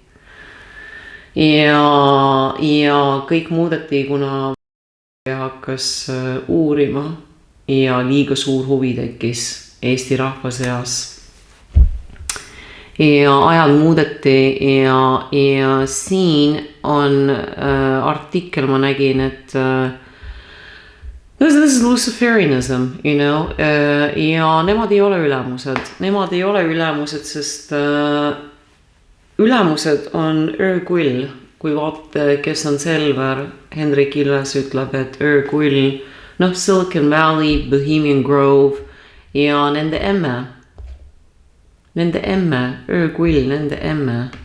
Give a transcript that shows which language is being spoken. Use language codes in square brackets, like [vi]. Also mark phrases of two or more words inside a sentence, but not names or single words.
[et] Ja kõik muudeti, kuna hakkas uurima ja liiga suur huvi tekkis Eesti rahva seas. Ja ajad muudeti ja siin on artikkel, ma nägin, et this [en] is Luciferianism, you know, [et] ja nemad ei ole ülemused, sest ülemused on öökull, kui vaata, kes on Selver, Hendrik Ilves ütleb, et öökull, noh, Silicon Valley, Bohemian Grove ja nende emme, öökull, nende emme.